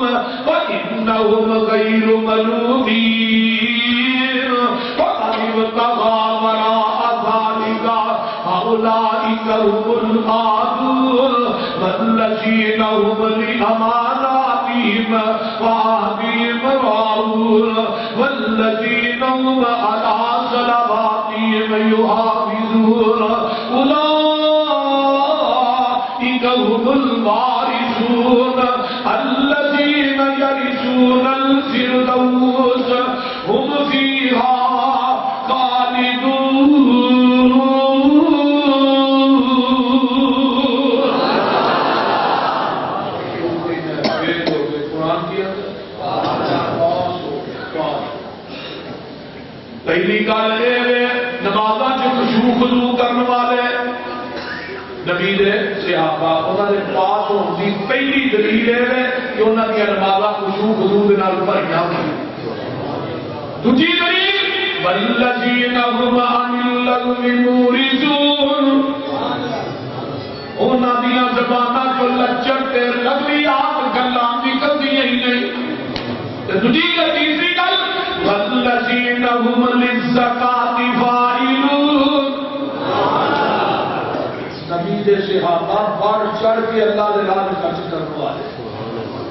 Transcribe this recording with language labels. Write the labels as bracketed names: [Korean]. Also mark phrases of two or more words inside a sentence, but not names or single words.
[Arabic] فانهم غیر ملومین وقد ابتغى وراء ذلك اولئک هم العادون والذین هم لأماناتهم وعهدهم راعون والذین هم على صلواتهم يحافظون أولئك هم الوارثون الذين يرثون الفردوس هم فيها خالدون۔ [Punjabi] پہلی گل یہ نمازاں چ خشوع خضوع کرنے والے نبی دے صحابہ انہاں دے پاس ہون دی پہلی دلیل ہے کہ انہاں دی نمازاں خشوع خضوع دے نال بھریاں ہوندیاں۔ دوسری دلیل [Arabic] والذین هم عن اللغو معرضون [Punjabi] انہاں دیاں زباناں جو لچر تے لغویات گلاں نکلدیاں ہی نہیں۔ دوسری تیسری گل [Arabic] والذین هم للزکاة فاعلون [Punjabi] نبی دے صحابہ بڑھ چڑھ کے اللہ دے راہ میں خرچ کرنے والے۔